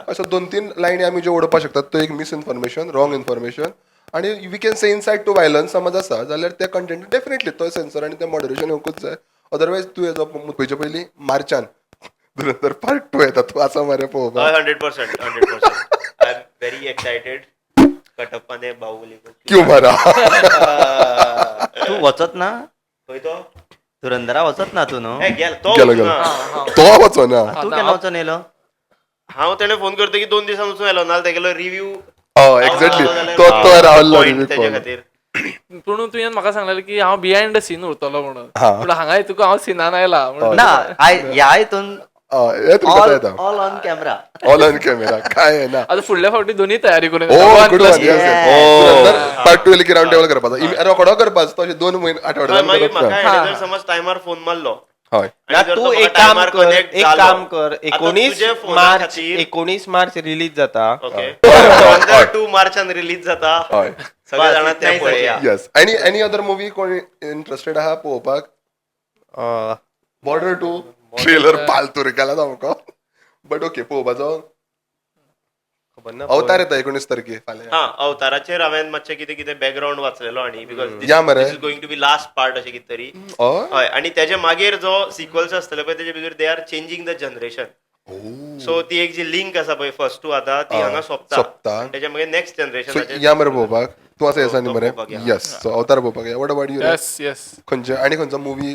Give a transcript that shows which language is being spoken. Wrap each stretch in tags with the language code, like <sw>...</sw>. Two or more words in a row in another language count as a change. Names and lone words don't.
<kok>अशा 2-3 लायनी आमी ज्यो ओडपाक शकतात तो एक</kok> <en>misinformation, wrong information</en> <kok>आणि</kok> <en>we can say incite to violence</en> <kok>समज आसा जाल्यार त्या कंटेंट डेफिनेटली तो सेन्सर आनी ते मॉडरेशन येवंकूच जाय. अदरवायज तूं हेजो पयचे पयलीं मार्चान धुरंधर पार्ट 2 येता तूं आसा मरे पळोवपाक.</kok> <en>100%. I am very excited. कटप्पाने बाहुबली</en> <hi>क्यों मारा.</hi> <kok>तू वचत ना खंय तो धुरंधरा वचत ना तू न्हू. गेलो तो गेलो वचना. गेलो तो वचना. तू केन्ना वचून येयलो. हांव तेणें फोन करता की 2 दिसान वचून येयलो नाल्यार तेगेलो रिव्ह्यू हय एक्झॅक्टली तो रावल्लो तेजे खातीर. पूण तुवें म्हाका सांगलेलें की हांव</kok> <en>behind the scene</en> <kok>उरतलो म्हणून. हा. पूण हांगा तुका हांव सिनान आयला म्हणून. ना ह्या हितून हे तुका ऑल येता</kok> <en>All on camera. All on camera काय ना.</en> <kok>आता फुडल्या फावटी दोन्ही तयारी करून</kok> <en>Oh good one. Yes.</en> <kok>पार्ट 2 की राउंड टेबल करपाचो रेकॉर्ड करपाचो तशें 2 महिने आठवड्यान मागीर करप म्हाका ना. हेणें जर समज टायमार फोन मारलो हय. आनी ना जर तू तो एक म्हाका काम टायमार कर connect एक जालो. काम कर आतां 19 तुजे फोना मार्च खातीर- 19 मार्च रिलीज जाता. ओके हय. 2 मार्चान रिलीज जाता. हय. सगळे जाणां ते नाही पळया.</kok> <en>Yes any other movie</en> <kok>कोण इंटरेस्टेड आहा पळोवपाक. अं, बॉर्डर 2 ट्रेलर पालतूर केला सामको</kok> <en>but OK</en> <kok>पळोवपाचो. खबर ना अवतार येता 19 तारखेर फाल्यां. हा अवताराचेर हांवें मातशें कितें कितें बॅकग्राऊंड वाचलेलो आनी बिकॉज या मरे.</kok> <en>This is going to be last part अशें कितें तरी.</en> <kok>हय. हय आनी तेजे मागीर जो सिक्वल्स आसतले पळय तेजे भितर</kok> <en>they are changing the generation.</en> <kok>सो ती एक जी लिंक आसा पळय</kok> <en>first two</en> <kok>आतां ती हांगा सोंपता. सोंपता. तेच्या मागीर नेक्स्ट सो जनरेशनाचेर या मरे पळोवपाक तूं आसा येसा न्ही मरे. पळोवपाक या.</kok> <en>Yes so Avatar</en> <kok>पळोवपाक या.</kok> <en>What about you. Yes yes.</en> <kok>खंयचे आनी खंयचो मुवी.</kok>